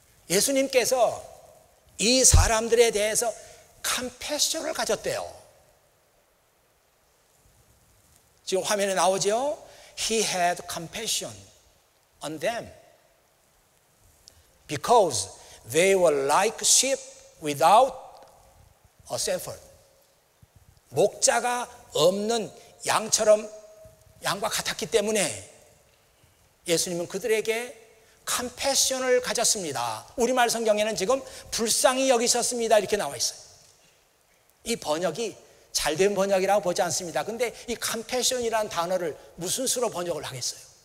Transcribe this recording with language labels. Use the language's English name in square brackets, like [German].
[Korean] 예수님께서 이 사람들에 대해서 컴패션을 가졌대요. 지금 화면에 나오죠? [English] He had compassion on them because they were like sheep without a shepherd. [Korean] 목자가 없는 양과 같았기 때문에 예수님은 그들에게 컴패션을 가졌습니다. 우리말 성경에는 지금 불쌍히 여기셨습니다 이렇게 나와 있어요. 이 번역이 잘된 번역이라고 보지 않습니다. 근데 이 컴패션이라는 단어를 무슨 수로 번역을 하겠어요?